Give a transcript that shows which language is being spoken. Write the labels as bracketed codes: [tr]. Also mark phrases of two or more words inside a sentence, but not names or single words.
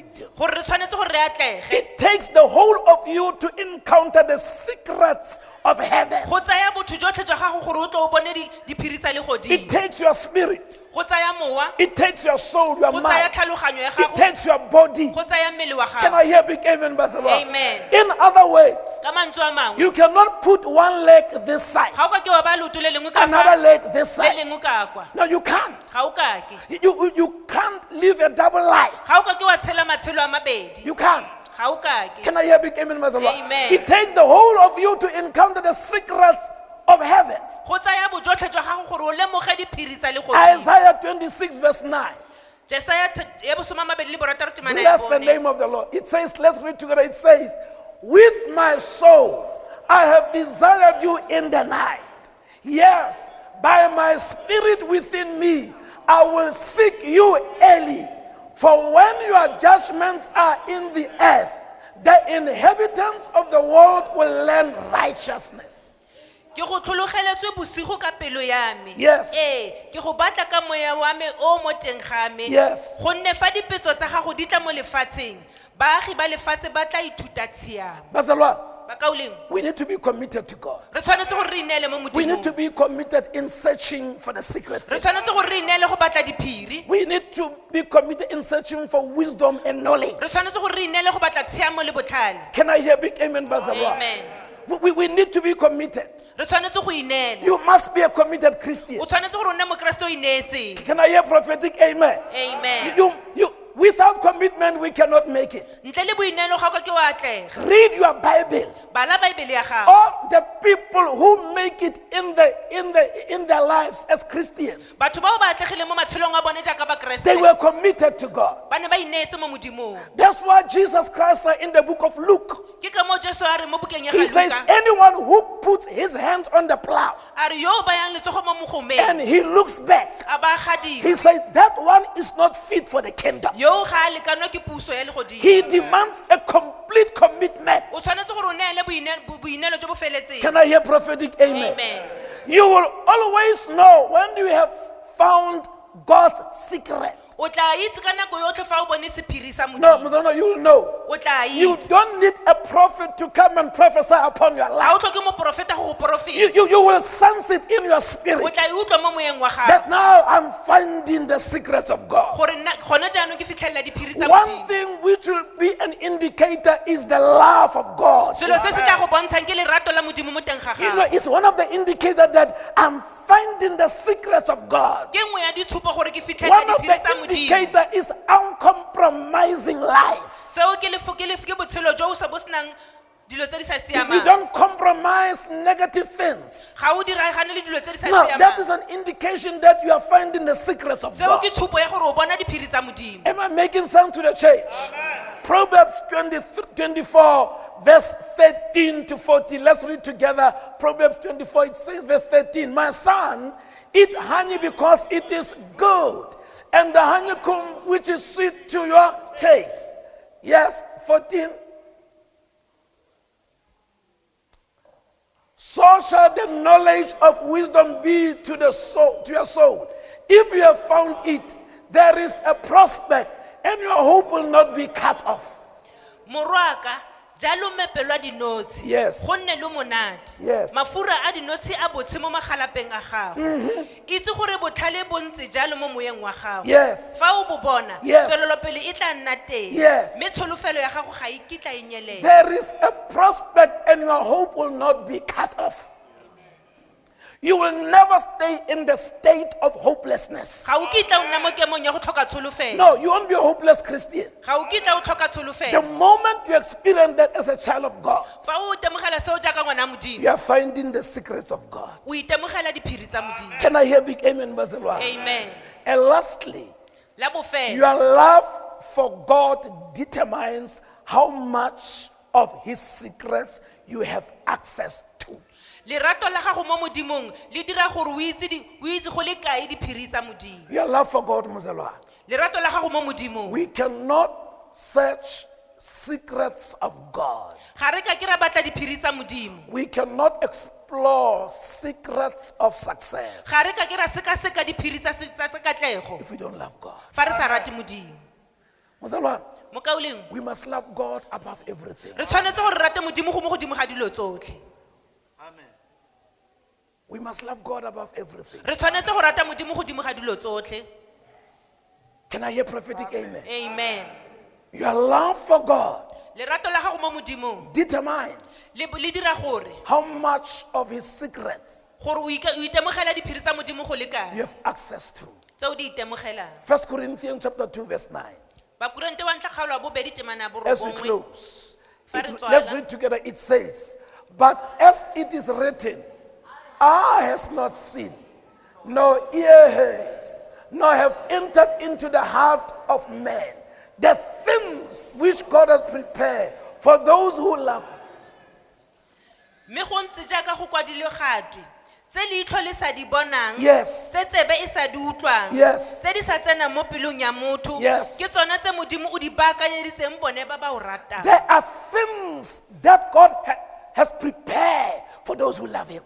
[tn] gore re tshwanetse gore re atlege. [en] It takes the whole of you to encounter the secrets of heaven. [tn] Go tsaya botho jotlhe jwa gago gore o tle o bone diphiri tsa [en] It [tn] legodimo. [en] takes your spirit. [tn] Go tsaya mowa, [en] It takes your soul, your [tn] go tsaya [en] mind. [tn] tlhaloganyo ya [en] It [tn] gago, [en] takes your body. [tn] go tsaya mmele wa [en] Can [tn] gago. [en] I hear big amen, Bazalwa? Amen. In other words, [tn] Ka mantswe a mangwe, [en] you cannot put one leg this side, [tn] ga o ka ke wa ba leoto le lengwe ka [en] another [tn] fa, [en] leg this [tn] le [en] side. [tn] lengwe ka kwa. [en] No, you can't. [tn] Ga o ka ke. [en] You can't live a double life. [tn] Ga o ka ke wa tshela matshelo a mabedi. [en] You can't. [tn] Ga o ka ke. [en] Can I hear big amen, Bazalwa? Amen. It takes the whole of you to encounter the secrets of heaven. [tn] Go tsaya bojotlhe jwa gago gore o lemoge diphiri tsa legodimo. [en] Isaiah 26 verse 9. [tn] Jesaya ya bosoma a mabedi le borataro temana ya [en] Bless the [tn] bone. [en] name of the Lord. It says, let's read together. It says, with my soul I have desired you in the night. Yes, by my spirit within me I will seek you early. For when your judgments are in the earth, The inhabitants of the world will learn righteousness. [tn] ke go tlhologeletswe bosigo ka pelo ya me [en] Yes. [tn] ke go batla ka moya wa me o mo teng ga me [en] Yes. [tn] gonne fa dipetso tsa gago di tla mo lefatsheng baagi ba lefatshe ba tla ithuta tshiamo Bazalwane, bakaoleng [en] we need to be committed to God. [tn] re tshwanetse gore re ineele mo [en] We need to [tn] modimong [en] be committed in searching for the secret [tn] re [en] things. [tn] tshwanetse gore re ineele go batla diphiri [en] We need to be committed in searching for wisdom and knowledge. [tn] re tshwanetse gore re ineele go batla tshiamo le botlhale [en] Can I hear big amen, Bazalwane? amen We need to be committed. [tn] re tshwanetse go ineela [en] You must be a committed Christian. [tn] o tshwanetse gore o nne mokeresete o ineetseng [en] Can I hear prophetic amen? amen Without commitment, we cannot make it. [tn] ntle le boineelo ga o ka ke wa atlega [en] Read your Bible. [tn] bala baebele ya gago [en] All the people who make it in their lives as Christians, [tn] batho bao ba atlegileng mo matshelong a bone jaaka [en] they [tn] bakeresete [en] were committed to God. [tn] ba ne ba ineetse mo modimong [en] That's why Jesus Christ said in the book of Luke, [tn] ke ka moo jesu a re mo bukeng ya [en] he says, [tn] galuka [en] anyone who puts his hand on the plow [tn] a re yo o bayang letsogo mo [en] and [tn] mogomeng [en] he looks back, [tn] a ba gadima [en] he says that one is not fit for the kingdom. [tn] yo ga a lekanwa ke puso ya legodimo [en] He demands a complete commitment. [tn] o tshwanetse gore o neele boineelo jo bo feletseng [en] Can I hear prophetic amen? amen You will always know when you have found God's secret. [tn] o tla itse ka nako yotlhe fa o bone sephiri sa [en] No, [tn] modimo Mzano, [en] you will know. [tn] o tla [en] You [tn] itse [en] don't need a prophet to come and prophesy upon your [tn] ga [en] life. [tn] o tlhoke moporofeta go go porofeta [en] You will sense it in your [tn] o [en] spirit [tn] tla e utlwa mo moyeng wa gago [en] that now I'm finding the secrets of God. [tn] gore gone jaanong ke fitlhelela diphiri tsa [en] One [tn] modimo [en] thing which will be an indicator is the love of God. [tn] selo se se tla go bontshang ke lerato la modimo mo teng ga [en] You know, [tn] gago [en] it's one of the indicators that I'm finding the secrets of God. [tn] ke nngwe ya ditshupo gore ke fitlhelela [en] One of [tn] diphiri tsa [en] the [tn] modimo [en] indicators is uncompromising life. [tn] seo ke botshelo jo o sa bo senang dilo tse di sa [en] You [tn] siamang [en] don't compromise negative things. [tn] ga o diragane le dilo tse di sa [en] No, that is [tn] siamang [en] an indication that you are finding the secrets of [tn] seo [en] God. [tn] ke tshupo ya gore o bona diphiri tsa modimo [en] Am I making sense to the church? Proverbs 24, verse 13 to 14. Let's read together. Proverbs 24, it says, verse 13, my son, eat honey because it is good, and the honeycomb which is sweet to your taste. Yes, 14. So shall the knowledge of wisdom be to the soul, to your soul. If you have found it, there is a prospect, and your hope will not be cut off. [tn] morwaka jalo mepelo a dinotshi [en] Yes. [tn] go nne le monate [en] Yes. [tn] mafura a dinotshi a botse mo magalapeng a gago itse gore botlhale bo ntse jalo mo moyeng wa gago [en] Yes. [tn] fa o bo bona [en] Yes. [tn] tswelelopele e tla nna teng [en] Yes. [tn] mme tsholofelo ya gago ga e kitla e nyelela [en] There is a prospect, and your hope will not be cut off. You will never stay in the state of hopelessness. [tn] ga o kitla o nna mo kemong ya go tlhoka tsholofelo [en] No, you won't be a hopeless Christian. [tn] ga o kitla o tlhoka [en] The [tn] tsholofelo [en] moment you experience that as a child of God, [tn] fa o itemogela seo jaaka ngwana modimo [en] you are finding the secrets of God. [tn] o itemogela diphiri tsa modimo [en] Can I hear big amen, Bazalwa? amen And lastly, [tn] la bofelo [en] your love for God determines how much of his secrets you have access to. [tn] lerato la gago mo modimong le dira gore o itse go le kae diphiri tsa modimo [en] Your love for God, Muzalwa. [tn] lerato la gago mo modimong [en] We cannot search secrets of God. [tn] ga re ka ke ra batla diphiri tsa modimo [en] We cannot explore secrets of success [tn] ga re ka ke ra sekaseka diphiri tsa katlego [en] if we don't love God. [tn] fa re sa rate modimo Muzalwa, mo kaoleng [en] we must love God above everything. [tn] re tshwanetse gore re rate modimo go mo godimo ga dilo tsotlhe [en] We must love God above everything. [tn] re tshwanetse go rata modimo godimo ga dilo tsotlhe [en] Can I hear prophetic amen? amen Your love for God [tn] lerato la gago mo modimong [en] determines [tn] le dira gore [en] how much of his secrets [tn] o itemogela diphiri tsa modimo go le [en] you [tn] kae [en] have access to. [tn] tse o di itemogelang [en] 1 Corinthians chapter 2, verse 9. [tn] bakorente wa ntlha kgaolo wa bobedi temana ya [en] As we [tn] borobongwe [en] close, [tn] Fa [en] let's [tn] re [en] read together. It says, but as it is written, eye has not seen, nor ear heard, nor have entered into the heart of man the things which God has prepared for those who love him. [tn] mme go ntse jaaka go kwadilwe gatwe tse leitlho le sa di bonang, [en] Yes. [tn] tse tsebe e sa di utlwang, [en] Yes. [tn] tse di sa tsenang mo pelong ya motho, [en] Yes. [tn] ke tsona tse Modimo o di baakanyeditseng bone ba ba o ratang. [en] There are things that God has prepared for those who love Him.